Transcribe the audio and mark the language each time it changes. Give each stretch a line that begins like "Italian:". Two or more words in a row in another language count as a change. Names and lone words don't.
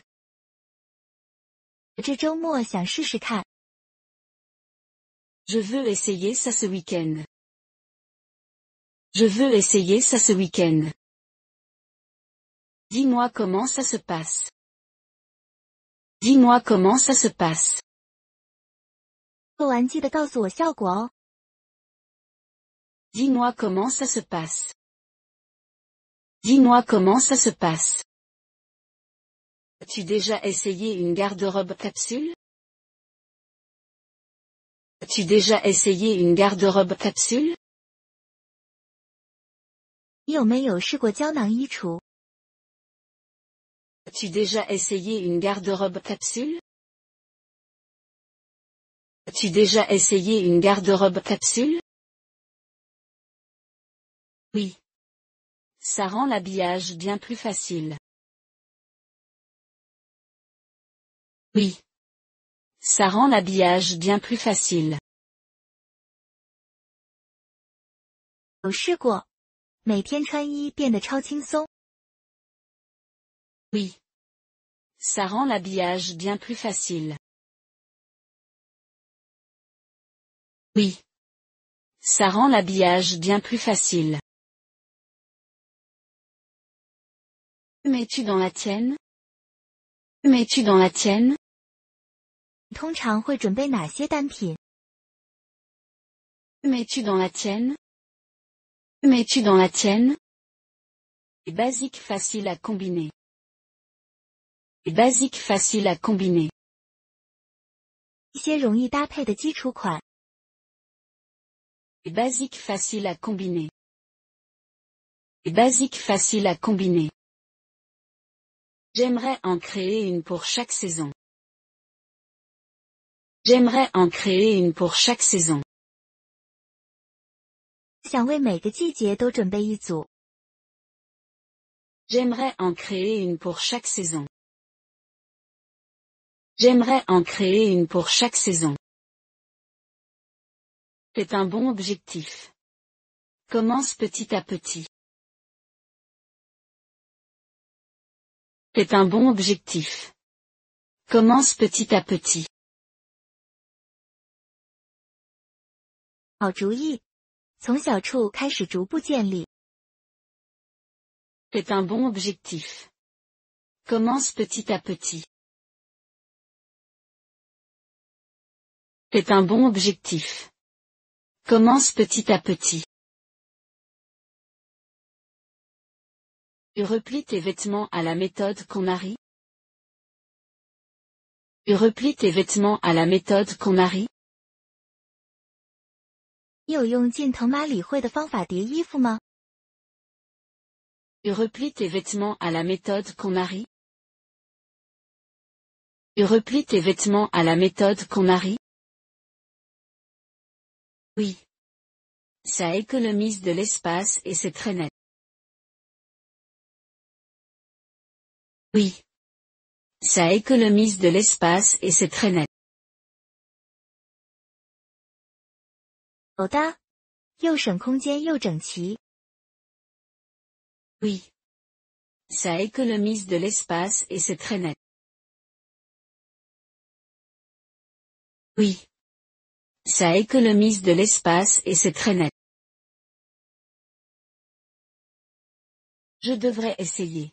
Chinese: 我这周末想试试看。
French: Je veux essayer ça ce week-end. Je veux essayer ça ce week-end. Dis-moi comment ça se passe. Dis-moi comment ça se passe.
Chinese: 做完记得告诉我效果哦。
French: Dis-moi comment ça se passe. Dis-moi comment ça se passe. As-tu déjà essayé une garde-robe capsule? As-tu déjà essayé une garde-robe capsule?
Chinese: 你有没有试过胶囊衣橱？
French: As-tu déjà essayé une garde-robe capsule? As-tu déjà essayé une garde-robe capsule? Oui. Ça rend l'habillage bien plus facile. Oui. Ça rend l'habillage bien plus facile.
Chinese: 有试过，每天穿衣变得超轻松。
French: Oui. Ça rend l'habillage bien plus facile. Oui. Ça rend l'habillage bien plus facile. Mets-tu dans la tienne? Mets-tu dans la tienne?
Chinese: 你通常会准备哪些单品？
French: Mets-tu dans la tienne? Mets-tu dans la tienne? Et basique facile à combiner. Et basique facile à combiner.
Chinese: 一些容易搭配的基础款。
French: Et basique facile à combiner. Et basique facile à combiner. J'aimerais en créer une pour chaque saison. J'aimerais en créer une pour chaque saison.
Chinese: 想为每个季节都准备一组。
French: J'aimerais en créer une pour chaque saison. J'aimerais en créer une pour chaque saison. C'est un bon objectif. Commence petit à petit. C'est un bon objectif. Commence petit à petit.
Chinese: 好主意，从小处开始逐步建立。
French: C'est un bon objectif. Commence petit à petit. C'est un bon objectif. Commence petit à petit. Tu replies tes vêtements à la méthode KonMari? Tu replies tes vêtements à la méthode KonMari?
Chinese: 你有用近藤麻里惠的方法叠衣服吗？
French: Tu replies tes vêtements à la méthode KonMari? Tu replies tes vêtements à la méthode KonMari? Oui. Ça économise de l'espace et c'est très net. Oui. Ça économise de l'espace et c'est très net.
Chinese: 有的，又省空间又整齐。
French: Oui. Ça économise de l'espace et c'est très net. Oui. Ça économise de l'espace et c'est très net. Je devrais essayer.